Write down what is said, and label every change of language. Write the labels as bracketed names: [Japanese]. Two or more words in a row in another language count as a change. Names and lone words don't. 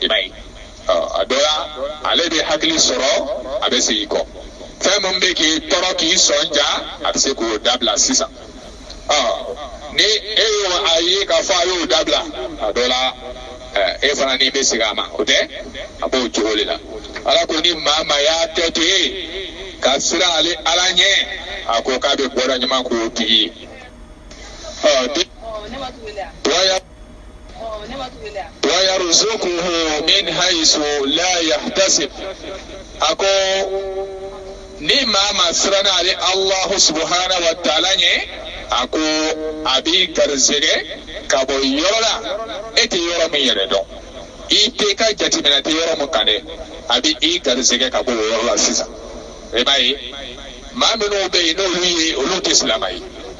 [Bambara] m'a ye a dɔ la ale bɛ hakili sɔrɔ a bɛ segin kɔ fɛn min bɛ k'i tɔɔrɔ k'i sɔnja a bɛ se k'o dabila sisan ni e y'o a ye k'a fɔ a y'o dabila a dɔ la e fana ni bɛ segin a ma o tɛ a b'o cogo de la ala ko ni maa y'a kɛ to ye ka sira ale ala ɲɛ a ko k'a bɛ bɔda ɲuman k'o tigi ye [Arabic] ويرزقه من حيث لا يحتسب [Bambara] ako ni maa siranna ale [Arabic] الله سبحانه وتعالى [Bambara] ɲɛ ako a b'i garisɛgɛ ka bɔ yɔrɔ la e tɛ yɔrɔ min yɛrɛ dɔn i tɛ ka jateminɛ tɛ yɔrɔ min kan dɛ a bɛ i garisɛgɛ ka bɔ o yɔrɔ la sisan i b'a ye maa minnu bɛ yen n'olu ye olu tɛ silama ye